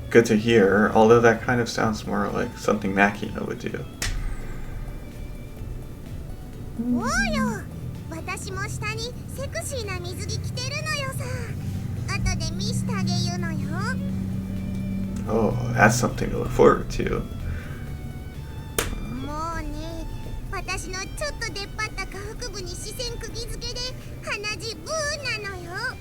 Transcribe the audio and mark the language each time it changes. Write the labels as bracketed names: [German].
[English] Good to hear, although that kind of sounds more like something Makina would do. [Japanese] おうよ、私も下にセクシーな水着着てるのよさ。後で見してあげるのよ。 [English] Oh, that's something to look forward to. [Japanese] もうね、私のちょっと出っ張った下腹部に視線釘付けで鼻血ブーなのよ。